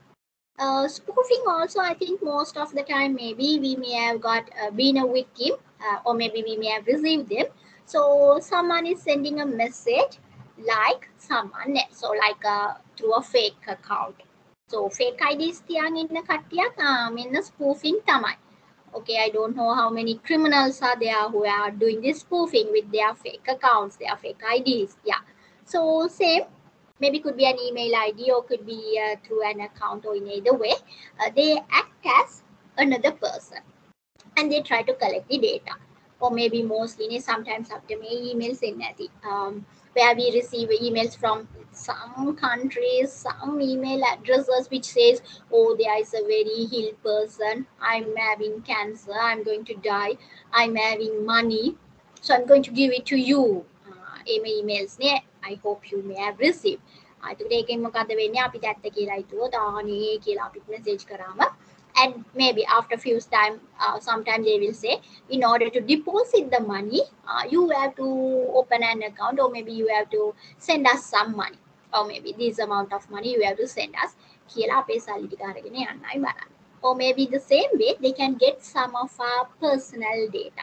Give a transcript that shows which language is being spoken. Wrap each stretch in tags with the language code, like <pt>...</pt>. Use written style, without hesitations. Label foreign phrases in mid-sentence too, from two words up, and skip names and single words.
<en>Spoofing also, I think most of the time maybe we may have got been a victim, or maybe we may have received them. So someone is sending a message like someone else, so like through a fake account. So fake IDs</en> <si>තියන් ඉන්න කට්ටියක් මෙන්න spoofing තමයි.</si> <en>Okay, I don't know how many criminals are there who are doing this spoofing with their fake accounts, their fake IDs. Yeah. So same, maybe could be an email ID or could be through an account, or in either way, they act as another person and they try to collect the data. Or maybe mostly sometimes after my emails in where we receive emails from some countries, some email addresses which says, oh, there is a very ill person, I'm having cancer, I'm going to die, I'm having money, so I'm going to give it to you. Emails I hope you may have received.</en> <si>ඒකට ඒකෙන් මොකද වෙන්නේ, අපිට ඇත්ත කියලා හිතුවොත් ආනේ කියලා අපිට මෙසේජ් කරාම</si> <en>And maybe after few time, sometime they will say, in order to deposit the money, you have to open an account, or maybe you have to send us some money, or maybe this amount of money you have to send us. Or maybe the same way they can get some of our personal data.</en>